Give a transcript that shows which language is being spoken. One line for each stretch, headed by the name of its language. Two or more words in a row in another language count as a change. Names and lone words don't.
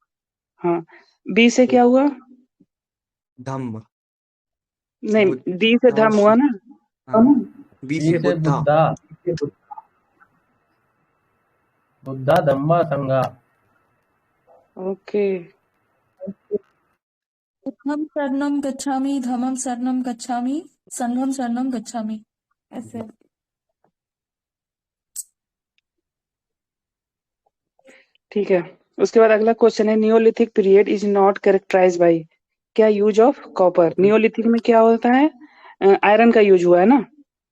Hindi: हाँ। बी से क्या हुआ? धम्म। नहीं, डी से धर्म हुआ ना। हाँ, बी से से बुद्धा। बुद्धा धम्मा संगा। ओके।
Pali: बुद्धं शरणं गच्छामि, धम्मं शरणं गच्छामि, संघं शरणं गच्छामि,
Hindi: ऐसे। ठीक है, उसके बाद अगला क्वेश्चन है,
English: Neolithic period is not characterize by क्या? use of copper.
Hindi: नियोलिथिक में क्या होता है? आयरन का यूज हुआ है ना।